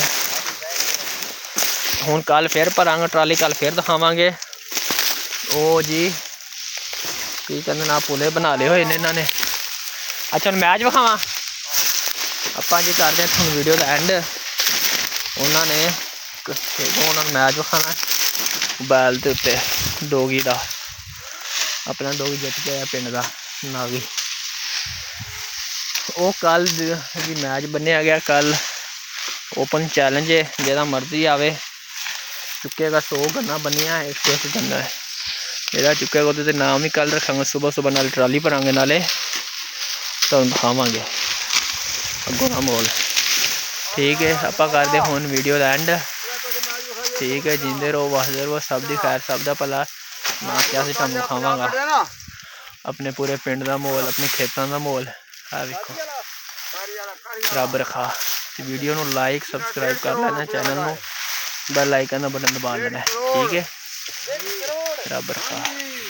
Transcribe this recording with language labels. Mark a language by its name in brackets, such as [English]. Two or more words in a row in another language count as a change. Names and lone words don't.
[Punjabi] ਹੁਣ ਕੱਲ ਫਿਰ ਭਰਾਂਗੇ ਟਰਾਲੀ ਕੱਲ ਫਿਰ ਦਿਖਾਵਾਂਗੇ ਉਹ ਜੀ ਕੀ ਕਹਿੰਦੇ ਨਾ ਪੁਲੇ ਬਣਾ ਲਏ ਹੋਏ ਨੇ ਇਹਨਾਂ ਨੇ ਅੱਛਾ ਹੁਣ ਮੈਚ ਵਿਖਾਵਾਂ ਆਪਾਂ ਜੀ ਕਰਦੇ ਹਾਂ ਤੁਹਾਨੂੰ ਵੀਡੀਓ ਦਾ ਐਂਡ ਉਹਨਾਂ ਨੇ ਮੈਚ ਵਿਖਾਣਾ ਮੋਬਾਈਲ ਦੇ ਉੱਤੇ ਡੋਗੀ ਦਾ ਆਪਣਾ ਡੋਗੀ ਜਿੱਤ ਗਿਆ ਪਿੰਡ ਦਾ ਨਾਵੀ ਉਹ ਕੱਲ ਜੀ ਮੈਚ ਬੰਨਿਆ ਗਿਆ ਕੱਲ [English] open challenge [Punjabi] ਹੈ ਜਿਹੜਾ ਮਰਜ਼ੀ ਆਵੇ ਚੁੱਕੇਗਾ 100 ਗੰਨਾ ਬੰਨ੍ਹਿਆ ਹੈ 1 ਗੰਨਾ ਹੈ ਜਿਹੜਾ ਚੁੱਕੇਗਾ ਤਾਂ ਨਾਮ ਹੀ ਕੱਲ ਰੱਖਾਂਗੇ ਸੁਬ੍ਹਾ ਸੁਬ੍ਹਾ ਨਾਲ ਟਰਾਲੀ ਭਰਾਂਗੇ ਨਾਲੇ ਤਾਂ ਦਿਖਾਵਾਂਗੇ ਅੱਗੋਂ ਕਾ ਮੋਲ ਠੀਕ ਹੈ ਆਪ ਕਰਤੇ ਹੁਣ ਵੀਡੀਓ ਕਾ ਐਂਡ ਠੀਕ ਹੈ ਜਿਊਂਦੇ ਰਹੋ ਵੱਸਦੇ ਰਹੋ ਸਭ ਕੀ ਖ਼ੈਰ ਸਭ ਕਾ ਭਲਾ ਨਾ ਕਿਆ ਸੇ ਤੁਹਾਨੂੰ ਦਿਖਾਵਾਂਗਾ ਅਪਨੇ ਪੂਰੇ ਪਿੰਡ ਕਾ ਮਾਹੌਲ ਅਪਨੇ ਖੇਤੋਂ ਕਾ ਮਾਹੌਲ ਆ ਵੇਖੋ ਰੱਬ ਰਾਖਾ ਵੀਡੀਓ ਨੂੰ [English] like subscribe [Punjabi] ਕਰ ਲੈਣਾ ਚੈਨਲ ਨੂੰ [English] bell icon [Punjabi] ਕਾ ਬਟਨ ਦਬਾ ਲੈਣਾ ਠੀਕ ਹੈ ਰੱਬ ਰਾਖਾ।